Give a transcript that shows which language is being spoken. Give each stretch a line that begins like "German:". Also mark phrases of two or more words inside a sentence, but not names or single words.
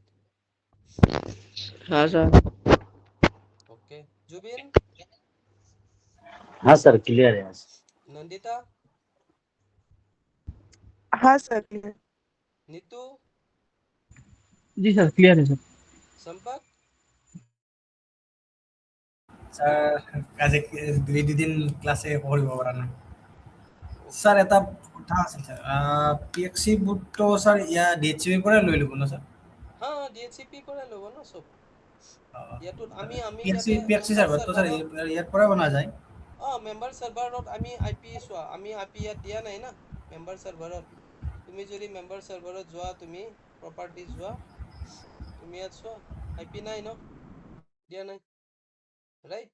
Hindi: हाँ सर। ओके। जुबिन? हाँ सर, क्लियर है आज। नंदिता? हाँ सर क्लियर। नीतू? जी सर, क्लियर है सर। संपत?
Assamese: স্যার কাজে দুই দুদিন ক্লাসে পঢ়িব পৰা নাই
Hindi: ओके
Assamese: স্যার। এটা কথা আছিল স্যার, পিএক্সি বুটটো স্যার ইয়াৰ ডিএইচচিবিৰ পৰাই লৈ ল'ব ন স্যাৰ?
Hindi: हाँ DHCP पर लो ना सब।
Assamese: ইয়াতোত আমি আমি পিএক্সি যাতে পিএক্সি মেম্বাৰ চাৰ্ভাৰটো স্যাৰ চাৰ্ভাৰত, ইয়াৰ পৰাই বনা যায়।
English: member server
Assamese: আমি আইপি চোৱা, আমি আইপি ইয়াত দিয়া নাই না
English: member server.
Assamese: তুমি যদি
English: member server
Assamese: যোৱা, তুমি প্ৰপাৰ্টিজ যোৱা, তুমি ইয়াত চোৱা আইপি নাই ন, দিয়া নাই, ৰাইট?